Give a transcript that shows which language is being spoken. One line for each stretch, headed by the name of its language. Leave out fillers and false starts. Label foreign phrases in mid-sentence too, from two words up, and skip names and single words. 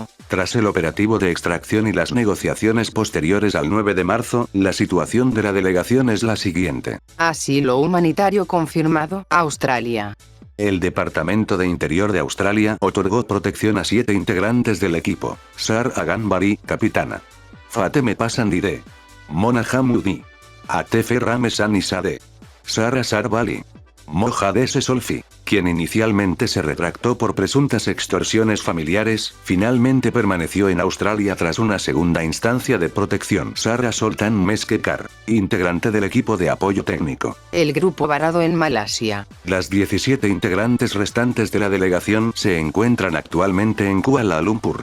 Spanish: Tras el operativo de extracción y las negociaciones posteriores al 9 de marzo, la situación de la delegación es la siguiente. Asilo humanitario confirmado, Australia. El Departamento de Interior de Australia otorgó protección a 7 integrantes del equipo. Sar Aganbari, capitana. Fateme Pasandide. Mona Hamoudi. Atefe Ramesani Sade. Sara Sarbali. Mohades Solfi, quien inicialmente se retractó por presuntas extorsiones familiares, finalmente permaneció en Australia tras una segunda instancia de protección. Sara Soltan Meskekar, integrante del equipo de apoyo técnico. El grupo varado en Malasia. Las 17 integrantes restantes de la delegación se encuentran actualmente en Kuala Lumpur.